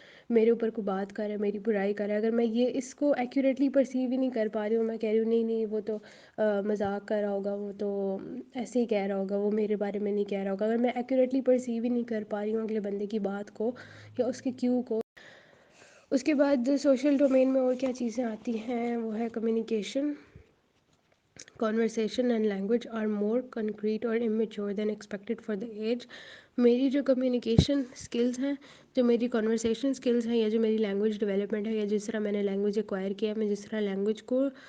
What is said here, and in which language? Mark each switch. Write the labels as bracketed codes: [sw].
[ur] میرے اوپر کوئی بات کر رہا ہے، میری برائی کر رہا ہے، اگر میں یہ اس کو ایکوریٹلی پرسیو ہی نہیں کر پا رہی ہوں، میں کہہ رہی ہوں نہیں نہیں وہ تو مذاق کر رہا ہوگا، وہ تو ایسے ہی کہہ رہا ہوگا، وہ میرے بارے میں نہیں کہہ رہا ہوگا، اگر میں ایکوریٹلی پرسیو ہی نہیں کر پا رہی ہوں اگلے بندے کی بات کو یا اس کے کیو کو. اس کے بعد سوشل ڈومین میں اور کیا چیزیں آتی ہیں، وہ ہے communication. [en] Conversation and language are more concrete or immature than expected for the age. [ur] میری جو کمیونیکیشن اسکلز ہیں، جو میری کنورسیشن اسکلز ہیں، یا جو میری لینگویج ڈیولپمنٹ ہے، یا جس طرح میں نے لینگویج ایکوائر کیا ہے، میں جس طرح لینگویج کو